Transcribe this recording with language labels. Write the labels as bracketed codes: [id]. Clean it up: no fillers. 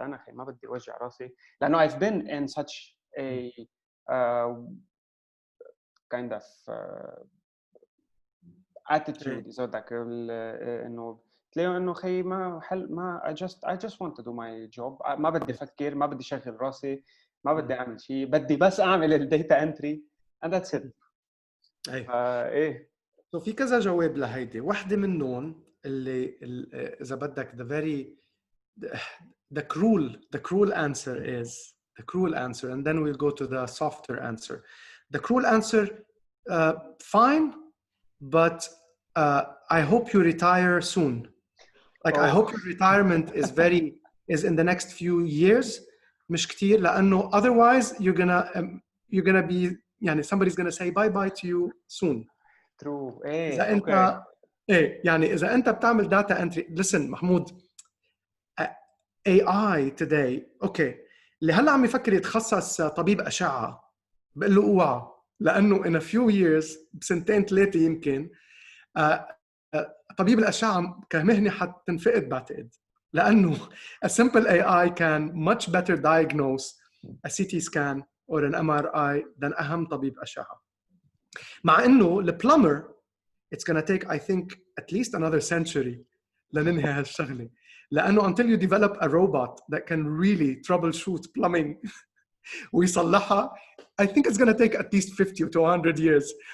[ar] انا خي ما بدي اوجع راسي لانه [en] I've been in such a kind of attitude so that [ar] انه تلاقوا انه خي ما حل ما [en] I just want to do my job. [ar] ما بدي افكر, ما بدي شغل راسي, ما بدي اعمل شيء, بدي بس اعمل الداتا انتري [en] and that's it. [ar] ايه So في كذا جواب لهيدي. واحدة منهم اللي إذا بدك [en] the cruel answer is the cruel answer, and then we'll go to the softer answer. The cruel answer, fine, but I hope you retire soon. Like I hope your retirement is in the next few years. [ar] مش كتير لأنه [en] otherwise you're gonna be [ar] يعني [en] somebody's gonna say bye bye to you soon. True. [ar] إذا أنت يعني إذا أنت بتعمل data entry. Listen محمود, [en] AI today [ar] اللي هلا عم يفكر يتخصص طبيب أشعة بقول له اوعى لأنه [en] in a few years [ar] بسنتين ثلاثة يمكن طبيب الأشعة كمهنة حتنفقد بعتقد لأنه [en] a simple AI can much better diagnose a CT scan or an MRI than [ar] أهم طبيب أشعة. مع إنه البلمر [en] it's gonna take I think at least another century [ar] لننهي هالشغلة لأنه [en] until you develop a robot that can really troubleshoot plumbing [ar] ويصلحها [en] I think it's gonna take at least 50 to 100 years.